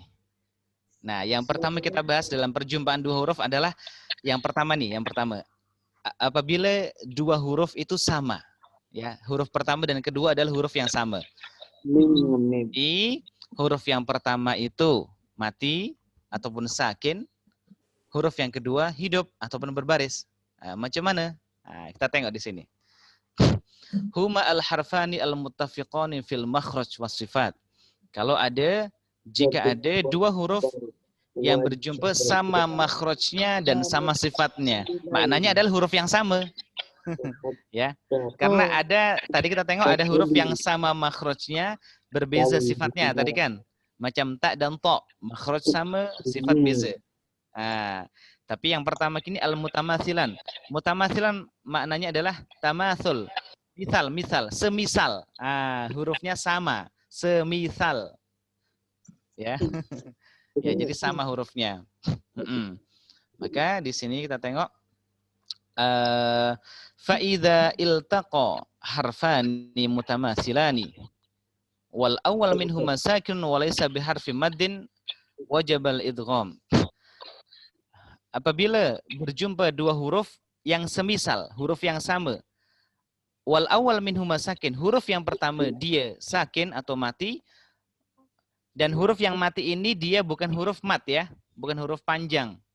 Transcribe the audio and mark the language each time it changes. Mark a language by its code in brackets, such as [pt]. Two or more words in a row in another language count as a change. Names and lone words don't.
[ms] Nah, yang pertama kita bahas dalam perjumpaan dua huruf adalah yang pertama. Apabila dua huruf itu sama, ya, huruf pertama dan kedua adalah huruf yang sama. Di huruf yang pertama itu mati ataupun sakin, huruf yang kedua hidup ataupun berbaris. Macam mana? Kita tengok di sini. [ar] هما الحرفان المتفقان في المخرج والصفات. [ms] Jika ada dua huruf yang berjumpa sama makhrajnya dan sama sifatnya, maknanya adalah huruf yang sama. Ya. Karena tadi kita tengok ada huruf yang sama makhrajnya, berbeza sifatnya tadi kan. Macam ta dan to, makhraj sama, sifat beza. Tapi yang pertama kini al-mutamathilan. Mutamathilan maknanya adalah tamatsul. Misal, semisal. Hurufnya sama, semisal. Ya. Ya, jadi sama hurufnya. Maka di sini kita tengok [ar] فإذا التقى حرفان متماثلان والأول منهما ساكن وليس بحرف مد وجب الإدغام. [ms] Apabila berjumpa dua huruf yang semisal, huruf yang sama, [ar] والأول منهما ساكن, [ms] huruf yang pertama dia sakin atau mati, dan huruf yang mati ini dia bukan huruf mat ya, bukan huruf panjang.